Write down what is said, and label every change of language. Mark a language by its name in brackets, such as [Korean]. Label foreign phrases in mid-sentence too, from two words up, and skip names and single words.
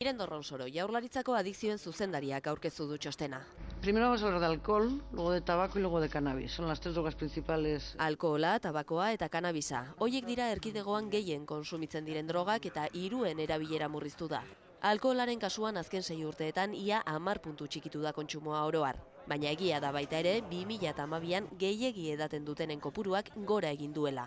[Basque] Irendo Ronsoro, Jaurlaritzako adikzioen zuzendariak aurkeztu du txostena. [Spanish] Primero vamos a hablar de alcohol, luego de tabaco y luego de cannabis. Son las tres drogas principales. [Basque] Alkohola, tabakoa eta kanabisa. Hoiek dira erkidegoan gehien kontsumitzen diren drogak eta 3 erabilera murriztu da. Alkoholaren kasuan azken 6 urteetan ia 10 puntu txikitu da kontsumoa oroar. Baina egia da baita ere, 2012an gehiegi edaten dutenen kopuruak gora egin duela.